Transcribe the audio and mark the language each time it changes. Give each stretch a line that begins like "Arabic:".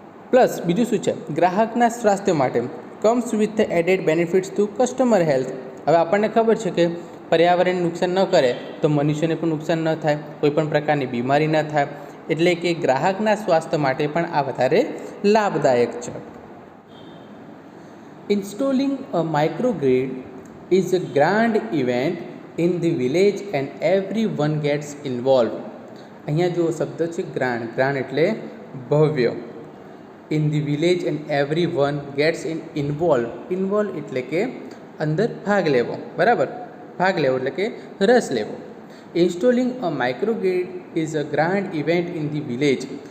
Gujarati: Plus બીજું શું છે? ગ્રાહકના સ્વાસ્થ્ય માટે
English: Comes with added benefits to customer health.
Gujarati: હવે આપણને ખબર છે કે પર્યાવરણને નુકસાન ન કરે તો મનુષ્યને પણ નુકસાન ન થાય, કોઈપણ પ્રકારની બીમારી ન થાય, એટલે કે ગ્રાહકના સ્વાસ્થ્ય માટે પણ આ વધારે લાભદાયક છે.
English: Installing a microgrid is a grand event in the village and everyone gets involved.
Gujarati: અહીંયા જો શબ્દ છે ગ્રાન્ડ એટલે ભવ્ય.
English: In the village and everyone gets involved
Gujarati: એટલે કે અંદર ભાગ લેવો, બરાબર, ભાગ લેવો એટલે કે રસ લેવો.
English: Installing a microgrid is a grand event in the village.